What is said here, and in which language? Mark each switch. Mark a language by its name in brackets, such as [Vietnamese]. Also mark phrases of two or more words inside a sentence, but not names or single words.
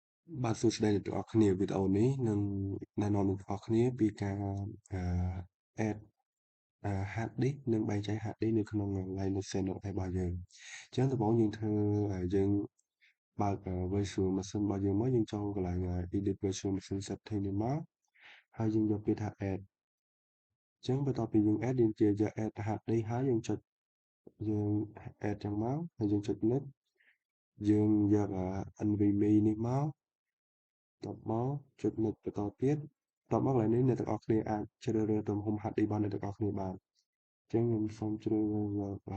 [Khmer] បាទសួស្តីអ្នកទាំងអស់គ្នាវីដេអូនេះនឹងណែនាំអ្នកទាំងអស់គ្នាពីការអឺ [English] add hard disk [Khmer] និងបែងចែក [English] hard disk [Khmer] នៅក្នុង Linux Kernel របស់យើងអញ្ចឹងដំបូងយើងធ្វើយើងបើក [English] virtual machine [Khmer] របស់យើងមកយើងចូលកន្លែង [English] edit virtual machine setting [Khmer] នេះមកហើយយើងយកពាក្យថា add អញ្ចឹងបន្ទាប់ពីយើង add យើងយក [English] add hard disk [Khmer] ហើយយើងចុចយើង add ចឹងមកហើយយើងចុច next យើងយក NVMe នេះមកបន្ទាប់មកចុច next បន្តទៀតបន្ទាប់មកកន្លែងនេះអ្នកទាំងអស់គ្នាអាចជ្រើសរើសទំហំ [English] hard disk [Khmer] របស់អ្នកទាំងអស់គ្នាបានអញ្ចឹងខ្ញុំសូមជ្រើសរើសយក